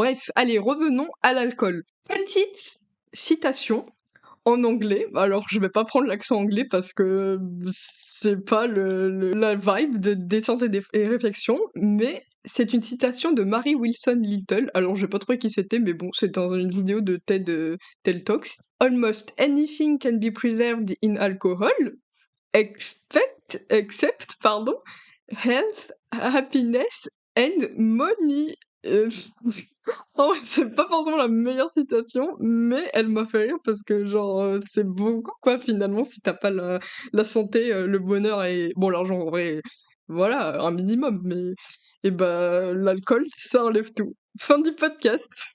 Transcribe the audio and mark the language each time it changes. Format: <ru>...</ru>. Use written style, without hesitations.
<fr>Bref, allez, revenons à l'alcool. Petite citation en anglais. Alors, je vais pas prendre l'accent anglais parce que c'est pas la vibe de détente et réflexion, mais c'est une citation de Mary Wilson Little. Alors, j'ai pas trouvé qui c'était, mais bon, c'est dans une vidéo de TED Talks.</fr> <en>Almost anything can be preserved in alcohol, except, pardon, health, happiness and money.</en> <fr>Euh, Oh, c'est pas forcément la meilleure citation, mais elle m'a fait rire parce que, genre, c'est beaucoup, quoi, finalement, si t'as pas la santé, le bonheur et, bon, l'argent, en vrai, voilà, un minimum, mais, et bah, l'alcool, ça enlève tout. Fin du podcast.</fr>